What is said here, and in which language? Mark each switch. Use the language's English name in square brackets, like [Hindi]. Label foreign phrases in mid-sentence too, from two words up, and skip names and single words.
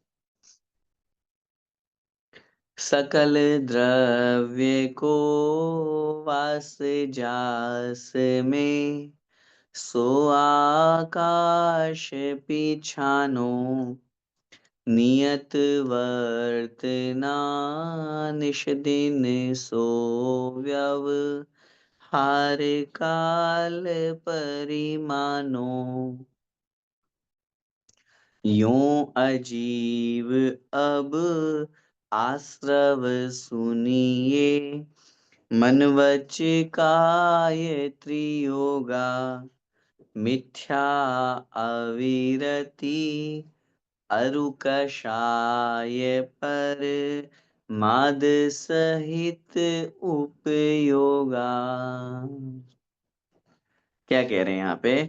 [Hindi] सकल द्रव्य को वास जास में, सो आकाश पिछानो, नियत वर्तना निश दिन सो व्यव हार काल परिमानो। यों अजीव अब आश्रव सुनिए, मन वच काय त्रियोगा, मिथ्या अविरति अरु कषाय पर माद सहित उपयोगा। क्या कह रहे हैं यहाँ पे?